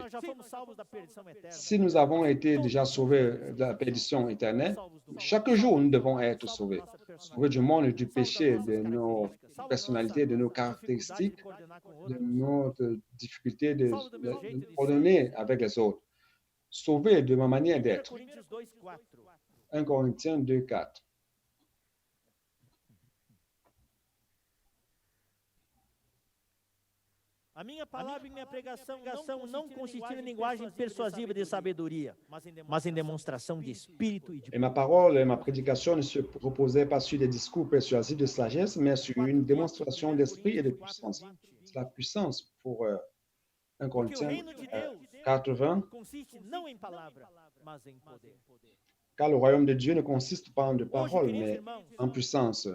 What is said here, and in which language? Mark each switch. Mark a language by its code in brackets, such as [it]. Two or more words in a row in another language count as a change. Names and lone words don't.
[fr] Si nous avons été déjà sauvés de la perdition éternelle, chaque jour, nous devons être sauvés. Sauvés du monde, du péché, de nos personnalités, de nos caractéristiques, de notre difficulté de coordonner avec les autres. Sauvés de ma manière d'être. 1 Corinthiens 2,4. [pt] A minha palavra e minha pregação não consistiram em linguagem persuasiva de sabedoria, mas em demonstração de espírito e de... [fr] Et ma parole et ma prédication ne se reposaient pas sur des discours persuasifs de sagesse, mais sur une démonstration d'esprit et de puissance. C'est la puissance pour 1 Corinthiens 4:20. Car le royaume de Dieu ne consiste pas en de paroles, mais en puissance.